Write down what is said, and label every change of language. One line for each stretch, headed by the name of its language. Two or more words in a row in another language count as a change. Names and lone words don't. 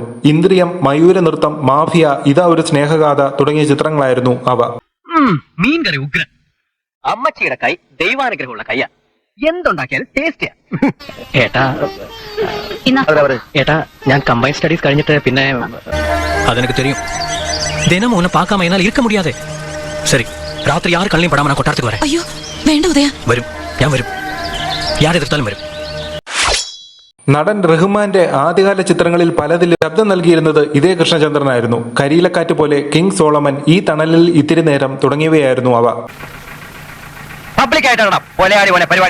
Malayalam: ഇന്ദ്രിയം, മയൂര നൃത്തം, മാഫിയ, ഇതാ ഒരു സ്നേഹഗാഥ തുടങ്ങിയ ചിത്രങ്ങളായിരുന്നു അവ. മീൻകറി ഉഗ്രൻ. അമ്മച്ചിയുടെ കൈ ദൈവാനുഗ്രഹമുള്ള കയ്യാ. എന്തുണ്ടാക്കിയാലും ടേസ്റ്റിയാ. ഏട്ടാ ഞാൻ
English: combine studies
Malayalam: കഴിഞ്ഞിട്ട് പിന്നെ അതെനിക്ക് தெரியும்.
Tamil: தினம் உன்னை பார்க்காம என்னால் இருக்க முடியாது. சரி, ராத்திரி யார் கண்ணையும் படாம நான் கொட்டாரத்துக்கு வரேன்.
Malayalam: അയ്യോ വേണ്ട ഉദയ. വരും, ഞാൻ വരും. யார் എതിർത്താലും വരും. നടൻ റഹ്മാന്റെ ആദ്യകാല ചിത്രങ്ങളിൽ പലതിൽ ശബ്ദം നൽകിയിരുന്നത് ഇതേ കൃഷ്ണചന്ദ്രനായിരുന്നു. കരിയിലക്കാറ്റ് പോലെ, കിങ് സോളമൻ, ഈ തണലിൽ ഇത്തിരി നേരം തുടങ്ങിയവയായിരുന്നു അവ. പബ്ലിക്കായിട്ടാണ് പരിപാടി.